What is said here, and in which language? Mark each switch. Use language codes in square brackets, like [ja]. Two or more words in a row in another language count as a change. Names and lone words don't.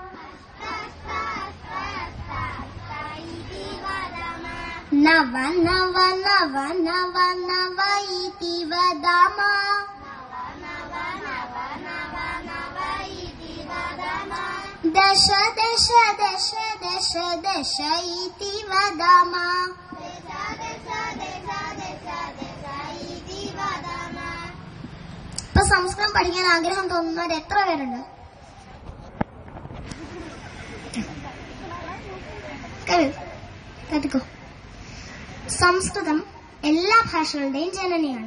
[sa] नव नव नव नव नव इति वदामः दश दश दश दश दश इति वदामः [ml] ഇപ്പൊ സംസ്കൃതം പഠിക്കാൻ ആഗ്രഹം തോന്നുന്നവർ എത്ര പേരുണ്ട്? കേൾക്കോ? സംസ്കൃതം എല്ലാ ഭാഷകളുടെയും ജനനിയാണ്.